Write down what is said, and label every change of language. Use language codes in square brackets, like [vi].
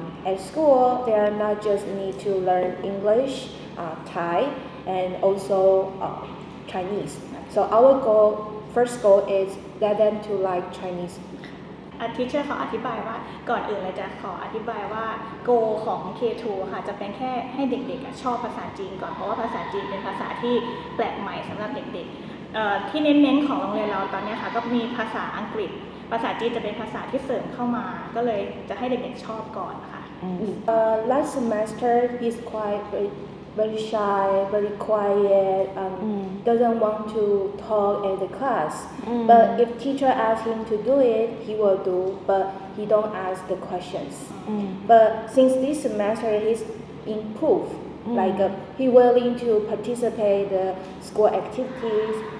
[en] at school they are not just need to learn English Thai and also Chinese so our first goal is that them to like Chinese [th] Teacher เขาอธิบายว่าก่อนอื่นเลยจะขออธิบายว่า goal ของ K2 ค่ะจะเป็นแค่ให้เด็กๆชอบภาษาจีนก่อนเพราะว่าภาษาจีนเป็นภาษาที่แปลกใหม่สำหรับเด็กๆที่เน้นๆของโรงเรียนเราตอนนี้ค่ะก็มีภาษาอังกฤษภาษาจีนจะเป็นภาษาที่เสริมเข้ามาก็เลยจะให้เด็กๆชอบก่อนค่ะ [en] Last semester he's quite very shy, very quiet, doesn't want to talk at the class. But if teacher asks him to do it, he will do, but he don't ask the questions. But since this semester he's improved, like he willing to participate the school activities.